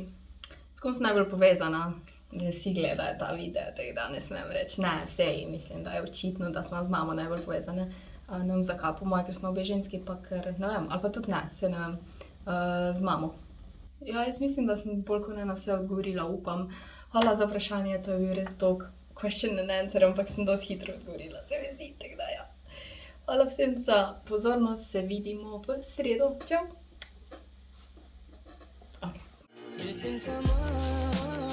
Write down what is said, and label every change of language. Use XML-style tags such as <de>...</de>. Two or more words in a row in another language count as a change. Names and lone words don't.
<sl>S kom sem najbolj povezana? Zdaj vsi gledajo ta video, tako da ne smem reči. Ne, sej, mislim, da je očitno, da smo z mamo najbolj povezane. Ne vem zakaj, po moje, ker smo obe ženski, pa ker ne vem, ali pa tudi ne, sej ne vem, z mamo. Ja, jaz mislim, da sem bolj kot ne na vse odgovorila, upam. Hvala za vprašanje, to je bil res dolg</sl> <en>question and answer,</en> <sl>ampak sem dosti hitro odgovorila, se mi zdi, tako da ja. Hvala vsem za pozornost, se vidimo v sredo. Čau!</sl> <en>Missing someone</en>